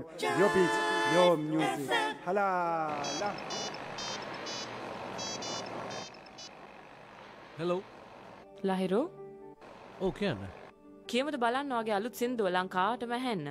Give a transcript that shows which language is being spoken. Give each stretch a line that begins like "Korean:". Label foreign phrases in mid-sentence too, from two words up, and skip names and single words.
English: Your beat, your music. Hala. Hello. Lahiro? Oh, can I?
Sinhala: කියමද බලන්න වගේ අලුත් සින්දුව ලංකාවටම ඇහෙන්න.